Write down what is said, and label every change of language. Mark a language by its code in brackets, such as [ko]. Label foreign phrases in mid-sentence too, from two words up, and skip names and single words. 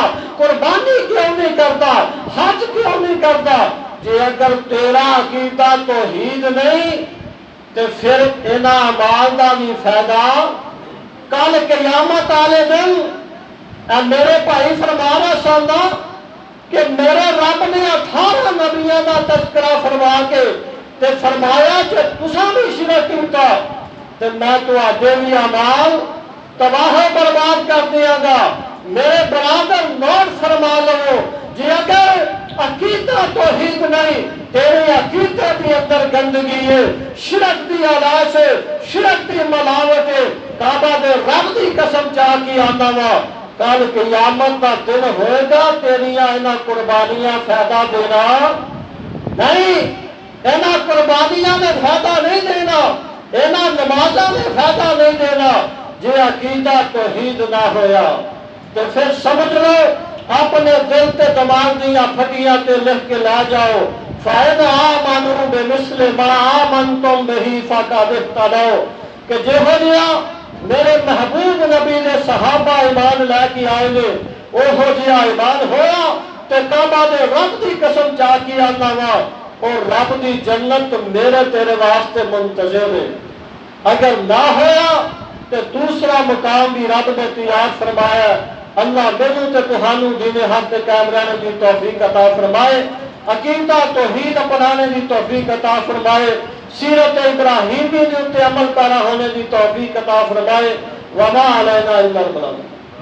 [ur] قربانی کیوں نہیں کرتا حج کیوں نہیں کرتا جی اگر تیرا عقیدہ توحید نہیں تو پھر [pa] انہاں اعمال دا بھی فائدہ [ur] کل قیامت والے دن میرے بھائی فرما رہا سننا کہ میرے رب نے 18 نبیوں کا تذکرہ فرما کے تے فرمایا کہ تساں [pa] بھی شرک کیتا تے میں تواڈے بھی اعمال تباہ و برباد کر دیاں گا میرے برادر نوٹ فرما لو جی اگر عقیدہ توحید نہیں تیرے عقیدے کے اندر گندگی ہے شرک دی آلاس ہے شرک دی ملاوٹ ہے کعبہ دے رب دی قسم چاہ کے آنا وا کل قیامت کا دن ہوئے گا تیریاں انہاں قربانیاں فائدہ دینا نہیں انہاں قربانیاں نے فائدہ نہیں دینا انہاں نمازاں نے فائدہ نہیں دینا جے عقیدہ توحید نہ ہویا تو پھر سمجھ لو اپنے دل تے دماغ دیا پھٹیاں تے لکھ کے لا جاؤ [ar] فَإِنْ آمَنُوا بِمِثْلِ مَا آمَنْتُمْ بِهِ فَقَدِ اهْتَدَوْا [pa] کہ جو ہو گیا میرے محبوب نبی نے صحابہ ایمان لے کے آئے نے وہ ہو جیا ایمان ہویا تے کعبہ دے رب دی قسم چاہ کے آنا وا اور رب دی جنت میرے تیرے واسطے منتظر ہے اگر نہ ہویا تے دوسرا مقام بھی رب نے تیار فرمایا اللہ مینوں تے تہانوں دین حق تے قائم رہنے دی توفیق عطا فرمائے عقیدہ توحید اپنانے دی توفیق عطا فرمائے سیرت ابراہیمی دے اوتے عمل پیرا ہونے دی توفیق عطا فرمائے [ar] وما علینا الا البلاغ